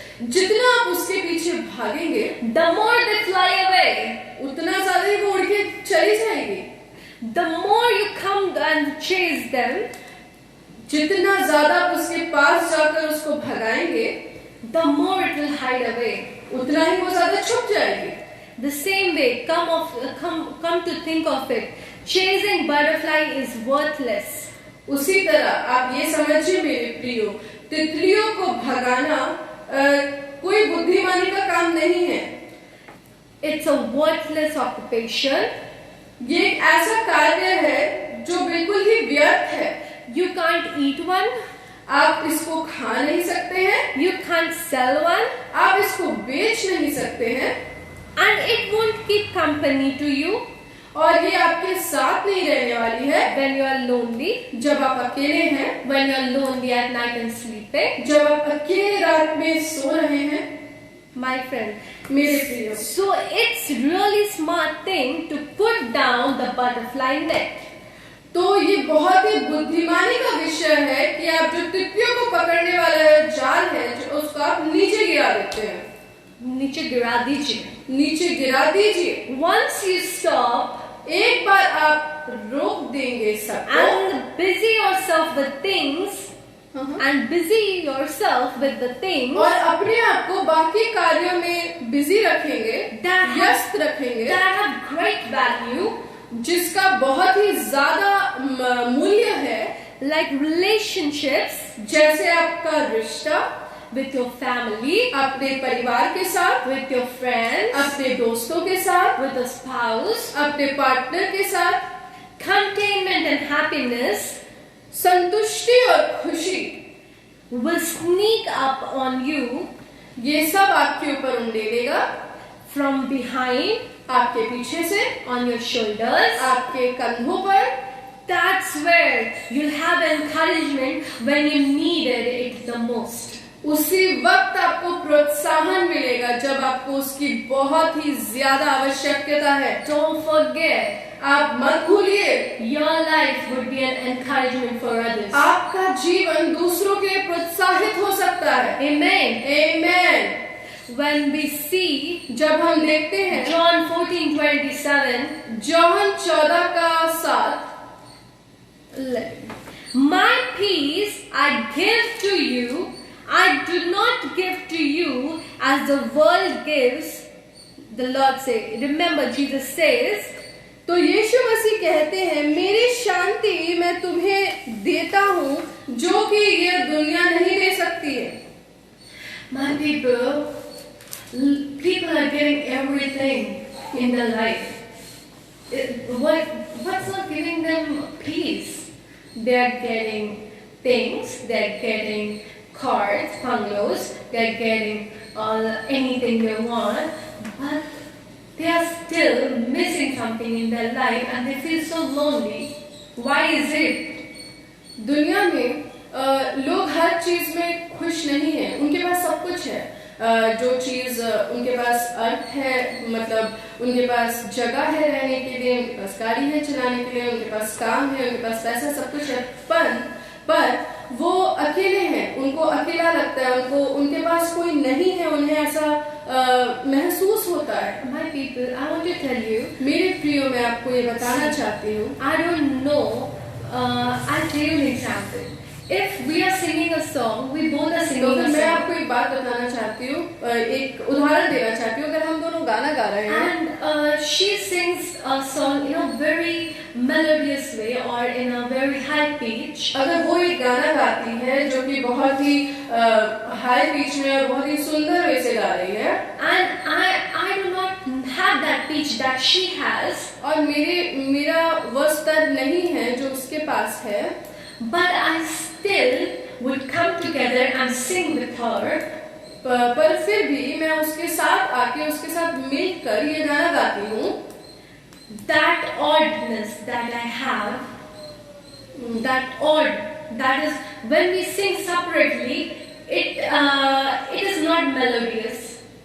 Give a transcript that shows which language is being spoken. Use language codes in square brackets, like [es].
[hi] जितना आप उसके पीछे भागेंगे, [en] the more they fly away. [hi] उतना ज्यादा ही वो उड़ के चली जाएगी. [en] The more you come and chase them, [hi] जितना ज्यादा आप उसके पास जाकर उसको भगाएंगे, [en] the more it will hide away. [hi] उतना ही वो ज्यादा छुप जाएगी. [en] The same way, come to think of it, chasing butterfly is worthless. [hi] उसी तरह आप ये समझिए मेरे प्रियो, तितलियों को भगाना कोई बुद्धिमानी का काम नहीं है. [en] It's a worthless occupation. [hi] ये एक ऐसा कार्य है जो बिल्कुल ही व्यर्थ है. [en] You can't eat one. [hi] आप इसको खा नहीं सकते हैं. [en] You can't sell one. [hi] आप इसको बेच नहीं सकते हैं. [en] And it won't keep company to you. [hi] और ये आपके साथ नहीं रहने वाली है. [en] When you are lonely. [hi] जब आप अकेले हैं. [en] When you are lonely at night and sleeping. [hi] जब आप अकेले रात में सो रहे हैं. [en] My friend, [hi] मेरे प्रियो. [en] So it's really smart thing to put down the butterfly net. [hi] तो ये बहुत ही बुद्धिमानी का विषय है कि आप जो तितलियों को पकड़ने वाला जाल है, उसको आप नीचे गिरा देते हैं. नीचे गिरा दीजिए. नीचे गिरा दीजिए. [en] Once you stop, [hi] एक बार आप रोक देंगे सबको, [en] and busy yourself with things, and busy yourself with the things, [hi] और अपने आप को बाकी कार्यों में बिजी रखेंगे, व्यस्त रखेंगे, [en] that have great value, [hi] जिसका बहुत ही ज्यादा मूल्य है, [en] like relationships, [hi] जैसे आपका रिश्ता [en] with your family, [hi] अपने परिवार के साथ, [en] with your friends, [hi] अपने दोस्तों के साथ, [en] with a spouse, [hi] अपने पार्टनर के साथ. [en] contentment and happiness [hi] संतुष्टि और खुशी [en] will sneak up on you, [hi] ये सब आपके ऊपर उंडेलेगा, [en] from behind, [hi] आपके पीछे से, [en] on your shoulders. [hi] आपके कंधों पर. [en] That's where you'll have encouragement when you needed it the most. [hi] उसी वक्त आपको प्रोत्साहन मिलेगा जब आपको उसकी बहुत ही ज्यादा आवश्यकता है. [en] Don't forget, [hi] आप मत भूलिए, [en] your life would be an encouragement for others. [hi] आपका जीवन दूसरों के लिए प्रोत्साहित हो सकता है. [en] Amen. Amen. When we see [hi] जब हम देखते हैं [en] John 14:27, [hi] जौहन 14:7, [en] my peace I give to you, I do not give to you as the world gives. The Lord say, remember Jesus says, [hi] तो यीशु मसीह कहते हैं, मेरी शांति मैं तुम्हें देता हूँ जो कि ये दुनिया नहीं दे सकती है. [en] my people are getting everything in their life. What's not giving them peace? They are getting things, they are getting cars, bungalows, they are getting anything they want, but they are still missing something in their life and they feel so lonely. Why is it? [hi] दुनिया में लोग हर चीज में खुश नहीं है. उनके पास सब कुछ है, जो चीज उनके पास अर्थ है, मतलब उनके पास जगह है रहने के लिए, उनके पास गाड़ी है चलाने के लिए, उनके पास काम है, उनके पास पैसा, सब कुछ है, पर वो अकेले हैं. उनको अकेला लगता है, उनके पास कोई नहीं है, उन्हें ऐसा महसूस होता है. [en] My people, I want to tell you, [hi] मेरे प्रियो, मैं आपको ये बताना चाहती हूँ. [en] I don't know, I'll tell you an example. If we are singing a song, we both are singing [hi] तो [en] a [hi] मैं [en] song. [hi] आपको एक बात बताना चाहती हूँ, एक उदाहरण देना चाहती हूँ. अगर हम दोनों गाना गा रहे हैं, [en] And she sings a song, very melodious way or in a very high pitch, [hi] अगर वो एक गाना गाती है जो कि बहुत ही हाई पिच में और बहुत ही सुंदर वे से गा रही है, [en] and I do not have that pitch that she has, [hi] और मेरा वो स्तर नहीं है जो उसके पास है, [en] but I still would come together and sing with her. [hi] पर फिर भी मैं उसके साथ आके उसके साथ मिलकर ये गाना गाती हूँ. [en] That oddness that I have, that is when we sing separately, it is not melodious.